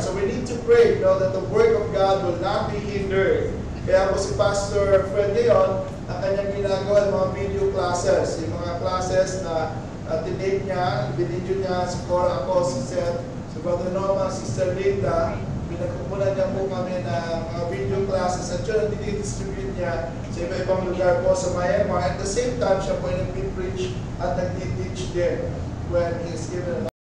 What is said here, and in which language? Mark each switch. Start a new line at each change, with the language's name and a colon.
English: So we need to pray, that the work of God will not be hindered.
Filipino: Kaya po si Pastor Fred Leon, ang kanyang ginagawa ng mga video classes, yung mga classes na tinake niya, binidyo niya, si Cora ako, si Seth, si Brother Norman, Sister Linda, pinagkukunan niya po kami ng mga video classes at yun ang dinidistribute niya sa iba-ibang lugar po sa Myanmar.
English: At the same time,
Filipino: siya po ay nag-preach at nag-teach din
English: when he's given an